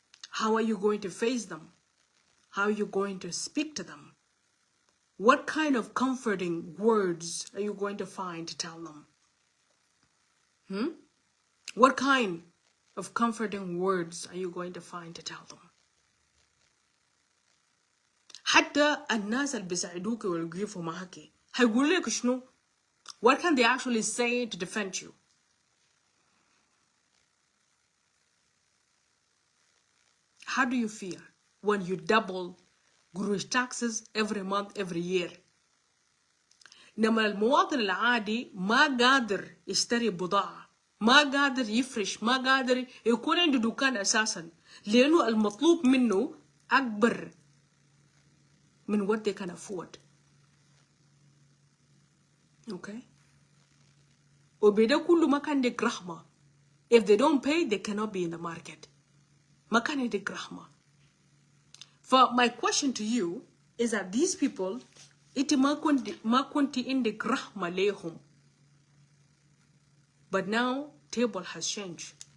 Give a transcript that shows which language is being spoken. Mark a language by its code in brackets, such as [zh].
[en] How are you going to face them? How are you going to speak to them? What kind of comforting words are you going to find to tell them? What kind of comforting words are you going to find to tell them? [ar] حتى الناس اللي بيساعدوك ويقفوا معك هيقول لك شنو؟ [en] What can they actually say to defend you? How do you feel when you double gross taxes every month, every year? [ar] لما المواطن العادي ما قادر يشتري بضاعة، ما قادر يفرش، ما قادر يكون عنده دكان أساسا، لأنه المطلوب منه أكبر من [en] what they can afford. Okay? [ar] وبدا كله ما كان عندك رحمة. [en] If they don't pay, they cannot be in the market. [ar] ما كان عندك رحمة. [en] For my question to you is that these people [ar] إنت ما كنت عندك رحمة ليهم. [en] But now table has changed.